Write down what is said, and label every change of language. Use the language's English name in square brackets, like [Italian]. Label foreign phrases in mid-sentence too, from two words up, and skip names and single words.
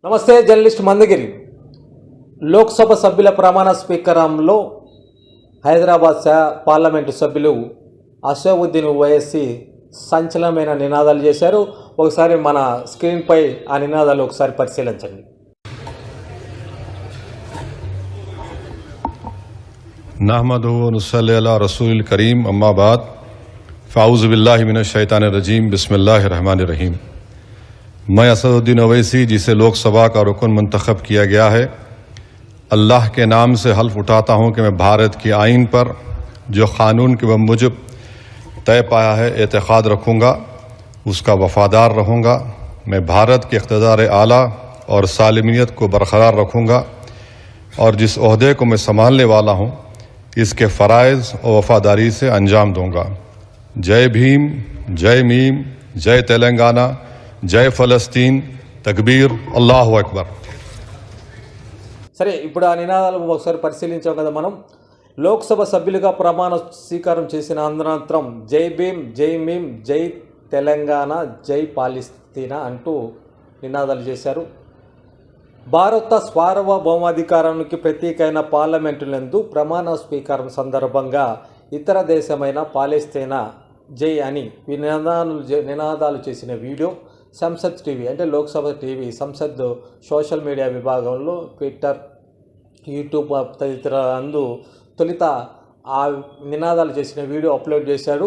[Telugu] నమస్తే జర్నలిస్ట్ మందగిరి. లోక్సభ సభ్యుల ప్రమాణ స్వీకారంలో హైదరాబాద్ పార్లమెంటు సభ్యులు అసదుద్దీన్ ఓవైసీ సంచలనమైన నినాదాలు చేశారు. ఒకసారి మన స్క్రీన్పై ఆ నినాదాలు ఒకసారి పరిశీలించండి. [Arabic] نحمده ونصلي على رسوله الكريم أما بعد فأعوذ بالله من الشيطان الرجيم بسم الله الرحمن الرحيم. [Hindi] मैं असदुद्दीन ओवैसी, जिसे लोकसभा का रुकन मंतखब किया गया है, अल्लाह के नाम से हल्फ उठाता हूँ कि मैं भारत की आइन पर जो क़ानून के मुजब तय पाया है एतक़ाद रखूँगा, उसका वफ़ादार रहूँगा। मैं भारत के इक़्तिदार आला और सालिमियत को बरकरार रखूँगा और जिस ओहदे को मैं संभालने वाला हूँ इसके फ़राइज़ और वफ़ादारी से अंजाम दूँगा। जय भीम, जय मीम, जय तेलंगाना, जय फ़लस्तीन, तकबीर, [Arabic] الله أكبر. [Telugu] సరే, ఇప్పుడు ఆ నినాదాలు ఒకసారి పరిశీలించాం కదా మనం. లోక్సభ సభ్యులుగా ప్రమాణ స్వీకారం చేసిన అనంతరం జై భీమ్, జై మీమ్, జై తెలంగాణ, జై పాలస్తీనా అంటూ నినాదాలు చేశారు. భారత సార్వభౌమాధికారానికి ప్రతీకైన పార్లమెంటులందు ప్రమాణ స్వీకారం సందర్భంగా ఇతర దేశమైన పాలస్తీనా జై అని నినాదాలు చేసిన వీడియో సంసద్ టీవీ అంటే లోక్సభ టీవీ సంసద్ [English] social media [Telugu] విభాగంలో ట్విట్టర్, యూట్యూబ్ తదితర తొలుత ఆ నినాదాలు చేసిన వీడియో అప్లోడ్ చేశాడు.